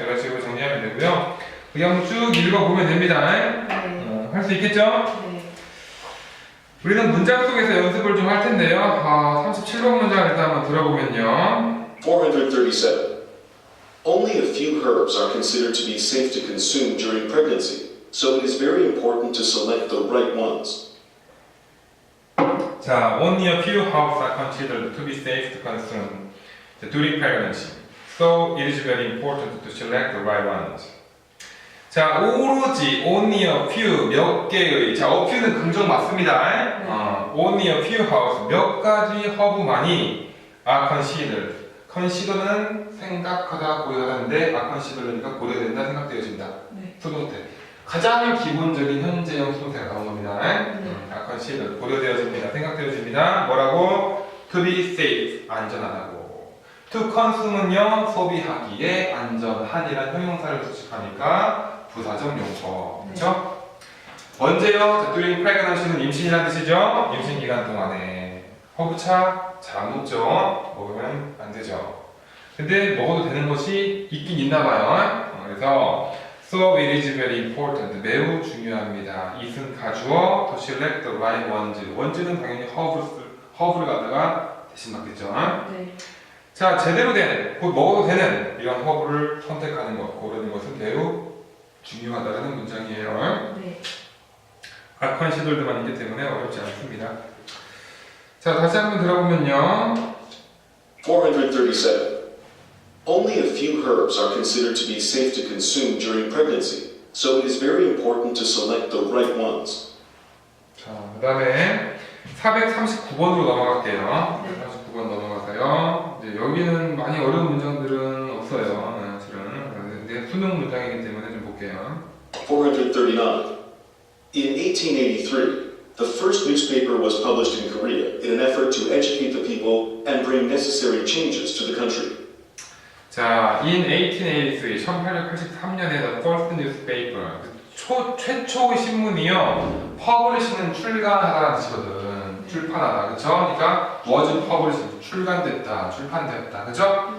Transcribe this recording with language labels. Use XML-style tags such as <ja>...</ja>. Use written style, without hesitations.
<ko>이런 식으로 정리하면 되고요. 그냥 쭉 읽어보면 됩니다. 네. 할 수 있겠죠? 네. 우리는 문장 속에서 연습을 좀 할 텐데요. 37번 문장 일단 한번 들어보면요. 437.</ko> <en>Only a few herbs are considered to be safe to consume during pregnancy, so it is very important to select the right ones. 자, only a few herbs are considered to be safe to consume during pregnancy, so it is very important to select the right ones.</en> <ko>자, 오로지</ko> <en>only a few</en> <ko>몇 개의 자, a few는 긍정 맞습니다.</ko> <en>only a few herbs</en> <ko>몇 가지 허브만이</ko> <en>are considered.</en> <ko>consider는 생각하다, 고려하다인데</ko> <en>are considered</en> <ko>니까 고려된다, 생각되어진다. 네. 수동태. 가장 기본적인 현재형 수동태가 나온 겁니다.</ko> <en>are considered</en> <ko>고려되어집니다. 생각되어집니다. 뭐라고?</ko> <en>to be safe</en> <ko>안전하다고.</ko> <en>to consume</en> <ko>은요 소비하기에 안전한이란 형용사를 수식하니까 부사적 용법. 그렇죠? 언제요? 자,</ko> <en>during pregnancy</en> <ko>는 임신이라는 뜻이죠. 임신 기간 동안에 허브차 잘 안 먹죠. 먹으면 안 되죠. 근데 먹어도 되는 것이 있긴 있나 봐요. 그래서</ko> <en>so it is very important</en> <ko>매우 중요합니다. it은 가주어</ko> <en>to select the right ones</en> <ko>원즈는 당연히 허브를 갖다가 대신 맞겠죠. 네. 자 제대로 된 곧 먹어도 되는 이런 허브를 선택하는 것 고르는 것은 매우 중요하다는 문장이에요. 네. 아컨 시돌드만 있기 때문에 어렵지 않습니다. 자 다시 한번 들어보면요. 437.</ko> <en>Only a few herbs are considered to be safe to consume during pregnancy, so it is very important to select the right ones.</en> <ko>자, 그 다음에 439번으로 넘어갈게요. 439번 넘어가서요. 이제 여기는 많이 어려운 문장들은 없어요. 실은. 근데 수능 문장이기 때문에 좀 볼게요. 439.</ko> <en>In 1883, the first newspaper was published in Korea in an effort to educate the people and bring necessary changes to the country.</en> <ko>자, in 1883, 1883년에</ko> <en>the first newspaper,</en> <ko>최초의 신문이요, publish는 출간하다는 뜻이거든. 출판하다, 그쵸? 그러니까</ko> <en>was published,</en> <ko>출간됐다, 출판됐다, 그쵸?</ko>